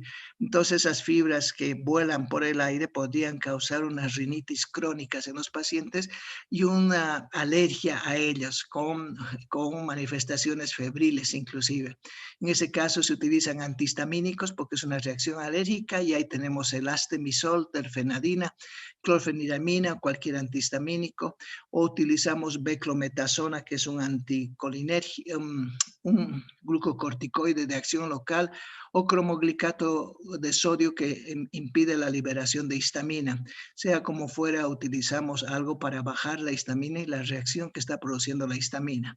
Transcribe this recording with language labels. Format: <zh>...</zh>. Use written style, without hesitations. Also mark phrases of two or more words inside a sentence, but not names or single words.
<es>Entonces esas fibras que vuelan por el aire podrían causar unas rinitis crónicas en los pacientes y una alergia a ellas con manifestaciones febriles inclusive. En ese caso se utilizan antihistamínicos porque es una reacción alérgica, y ahí tenemos el astemisol, terfenadina, clorfeniramina, cualquier antihistamínico, o utilizamos beclometasona, que es un anticolinérgico, un glucocorticoide de acción local, o cromoglicato de sodio que impide la liberación de histamina. Sea como fuera, utilizamos algo para bajar la histamina y la reacción que está produciendo la histamina.</es>